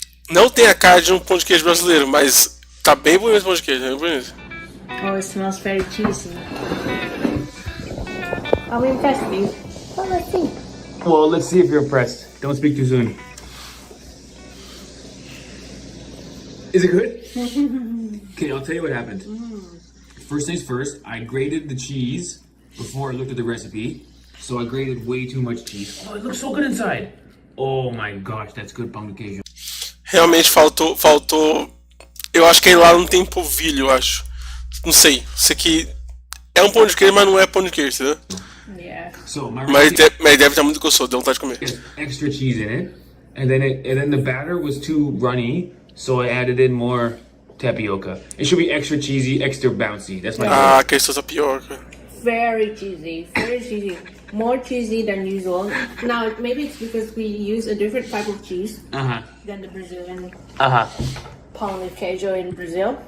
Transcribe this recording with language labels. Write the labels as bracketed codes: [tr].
[pt] Não tem a cara de um pão de queijo brasileiro, mas tá bem bonito o pão de queijo, bem bonito. [en] Oh, it smells very cheesy. I'm impressed with you. Well, let's see. Well, let's see if you're impressed. Don't speak too soon. Is it good? Okay, I'll tell you what happened. First things first, I grated the cheese before I looked at the recipe. So I grated way too much cheese. Oh, it looks so good inside. Oh my gosh, that's good pão de queijo. [pt] Realmente faltou. Eu acho que aí lá não tem polvilho, eu acho. Não sei. Isso aqui é um pão de queijo, mas não é pão de queijo, entendeu? [en] Yeah. So my [pt] Mas [en] recipe [pt] deve estar muito gostoso, deu vontade de comer. [en] has extra cheese in it, and then the batter was too runny, so I added in more tapioca. It should be extra cheesy, extra bouncy. That's my [pt] Ah, que isso é tapioca. [en] Very cheesy. More cheesy than usual. Now, maybe it's because we use a different type of cheese than the Brazilian pão de queijo in Brazil.